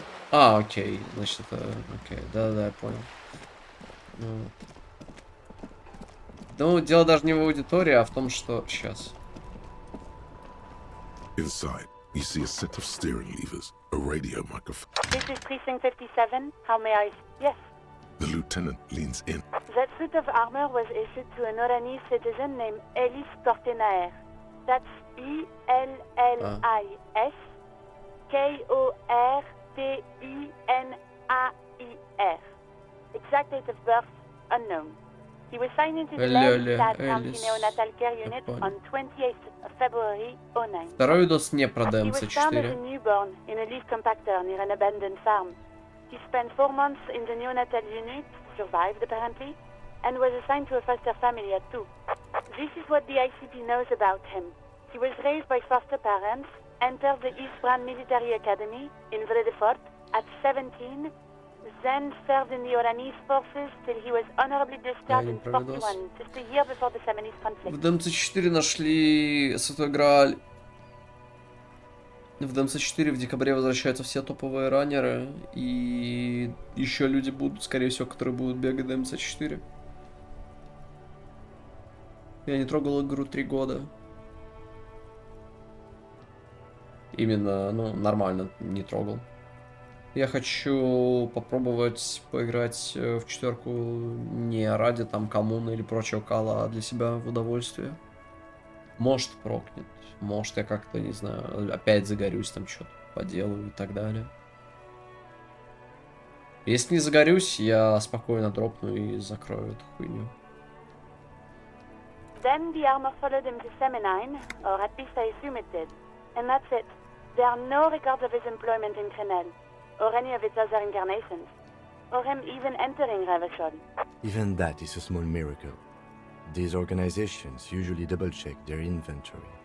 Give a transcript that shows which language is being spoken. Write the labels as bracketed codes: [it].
[ru] А, окей, значит, это... Окей, да, я понял. Ну, дело даже не в аудитории, а в том, что... Сейчас. [en] Inside, you see a set of steering levers, a radio microphone. This is Precinct 57. How may I... Yes. The lieutenant leans in. That suit of armor was issued to an Oranese citizen named Ellis Kortenaer. That's E-L-L-I-S K-O-R-T-E-N-A-I-R. Exact date of birth unknown. He was signed into the Landstad County Neonatal Care Unit on 28th of February 2009. [ru] Второй видос не про [en] He was found as a [ru] ДМЦ-4. [en] newborn in a leaf compactor near an abandoned farm. He spent 4 months in the neonatal unit, survived apparently, and was assigned to a foster family at 2. This is what the ICP knows about him. He was raised by foster parents, entered the East Brand Military Academy in Vredefort at 17, then served in the Oranese forces till he was honorably discharged in 41, just a year before the Seminese conflict. [ru] В ДМЦ-4 нашли Святой Грааль. В ДМЦ-4 в декабре возвращаются все топовые раннеры. И еще люди будут, скорее всего, которые будут бегать ДМЦ-4. Я не трогал игру 3 года. Именно, ну, нормально не трогал. Я хочу попробовать поиграть в 4 не ради там коммуны или прочего кала, а для себя в удовольствие. Может прокнет, может я как-то, не знаю, опять загорюсь, там что-то поделаю и так далее. Если не загорюсь, я спокойно дропну и закрою эту хуйню. [en] Then the armor followed him to Seminine, or at least I assume it did. And that's it. There are no records of his employment in Crenel, or any of its other incarnations, or him even entering Revachol. Even that is a small miracle. These organizations usually double-check their inventory.